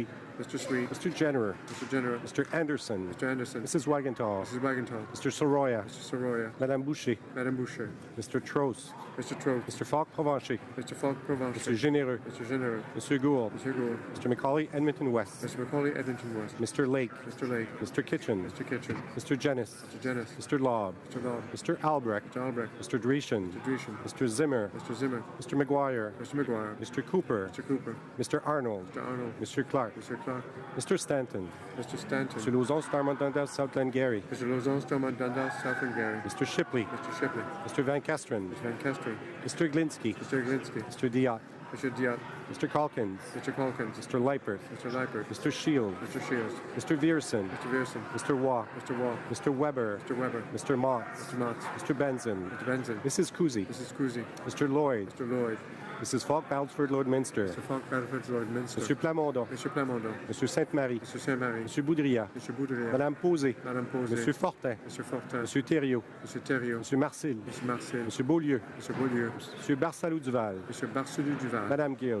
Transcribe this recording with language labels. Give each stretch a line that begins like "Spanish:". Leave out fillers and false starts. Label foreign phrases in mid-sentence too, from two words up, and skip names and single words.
English: Mr. Sweet. Mr. Jennerer. Mr. Jennerer. Mr. Anderson. Mr. Anderson. Mrs. Wagenthal. Mrs. Wagenthal. Mr. Soroya. Mr. Soroya. Madame Boucher. Madame Boucher. Mr. Trost. Mr. Trost. Mr. Falk Provencher. Mr. Falk Provencher. Mr. Généreux. Mr. Généreux. Mr. Gould. Mr. Gould. Mr. Macaulay, Edmonton West. Mr. Macaulay, Edmonton West. Mr. Lake. Mr. Lake. Mr. Kitchen. Mr. Kitchen. Mr. Jennis. Mr. Jennis. Mr. Laub. Mr. Laub. Mr. Albrecht. Mr. Albrecht. Mr. Dreeshen. Mr. Dreeshen. Mr. Zimmer. Mr. Zimmer. Mr. McGuire. Mr. McGuire. Mr. Cooper. Mr. Cooper. Mr. Arnold. Mr. Arnold. Mr. Clark. Mr. Clark. Mr. Stanton. Mr. Stanton. Mr. Lauzon, Starmont, Dundas, South Glengarry. Mr. Lauzon, Stormont, Dundas, South Glengarry. Mr. Shipley. Mr. Shipley. Mr. Van Kesteren. Mr. Van Kesteren. Mr. Glinsky. Mr. Glinsky. Mr. Diot. Mr. Diot. Mr. Calkins. Mr. Calkins. Mr. Leipert. Mr. Leipert. Mr. Shields. Mr. Shields. Mr. Vierson. Mr. Vierson. Mr. Waugh. Mr. Waugh. Mr. Weber. Mr. Weber. Mr. Motts. Mr. Motts. Mr. Benson. Mr. Benson. Mrs. Cousy. Mrs. Cousy. Mr. Lloyd. Mr. Lloyd. Mrs. Falk, Balford, Lord Minster. Mr. Falk, Battleford, Lord Minster. Monsieur Plamondon. Monsieur Plamondon. Monsieur Sainte-Marie. Monsieur Saint-Marie. Monsieur Boudria. Monsieur Boudria. Madame Posé. Madame Posé. Monsieur Fortin. Monsieur Fortin. Monsieur Thériault. Monsieur Thériault. Monsieur Marcel. Monsieur Marcel. Monsieur Beaulieu. Monsieur Beaulieu. Monsieur Barsalou Duval. Monsieur Barcelou Duval. Madame Gill.